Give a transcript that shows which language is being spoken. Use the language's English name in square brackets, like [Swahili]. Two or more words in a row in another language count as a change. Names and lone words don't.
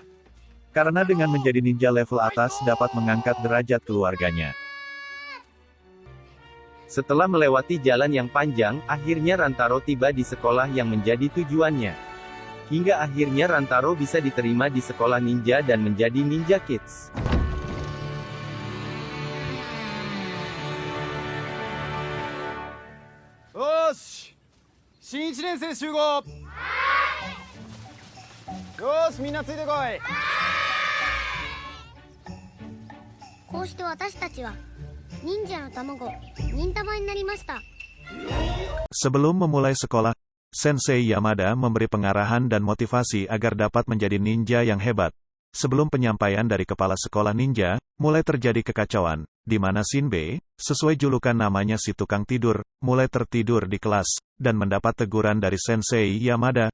[Indonesian] Karena dengan menjadi ninja level atas dapat mengangkat derajat keluarganya. Setelah melewati jalan yang panjang, akhirnya Rantaro tiba di sekolah yang menjadi tujuannya. Hingga akhirnya Rantaro bisa diterima di sekolah ninja dan menjadi Ninja Kids. [Japanese] Yoshi! 新1年生集合！よし、みんなついてこい！こうして私たちは忍者の卵忍たまになりました。 [Indonesian] Sebelum memulai sekolah, Sensei Yamada memberi pengarahan dan motivasi agar dapat menjadi ninja yang hebat. Sebelum penyampaian dari kepala sekolah ninja, mulai terjadi kekacauan, di mana Shinbei, sesuai julukan namanya si tukang tidur, mulai tertidur di kelas, dan mendapat teguran dari Sensei Yamada.